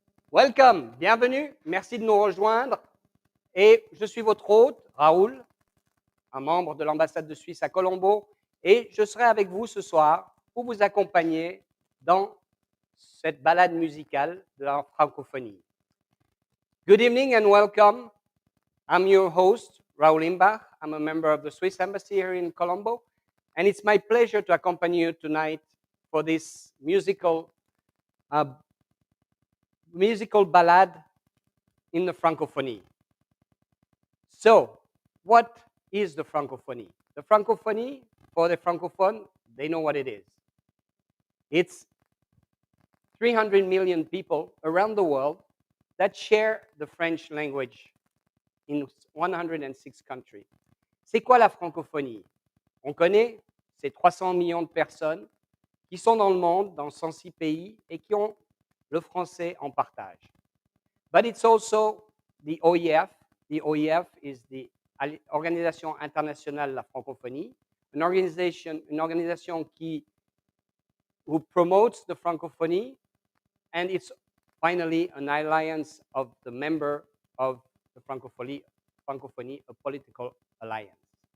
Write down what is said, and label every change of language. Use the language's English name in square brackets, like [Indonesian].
[French] Welcome, bienvenue, merci de nous rejoindre. Et je suis votre hôte, Raoul, un membre de l'ambassade de Suisse à Colombo, et je serai avec vous ce soir pour vous accompagner dans cette balade musicale de la francophonie. [English] Good evening and welcome. I'm your host, Raoul Imbach. I'm a member of the Swiss Embassy here in Colombo, and it's my pleasure to accompany you tonight for this musical ballad in the Francophonie. So, what is the Francophonie? The Francophonie, for the Francophone, they know what it is. It's 300 million people around the world that share the French language in 106 countries. [French] C'est quoi la francophonie? On connaît ces 300 millions de personnes qui sont dans le monde, dans 106 pays, et qui ont le français en partage. [English] But it's also the OIF. The OIF is the Organisation internationale de la francophonie, [French] une organisation [English] who promotes the francophonie, and it's finally an alliance of the member of the francophonie, a political alliance.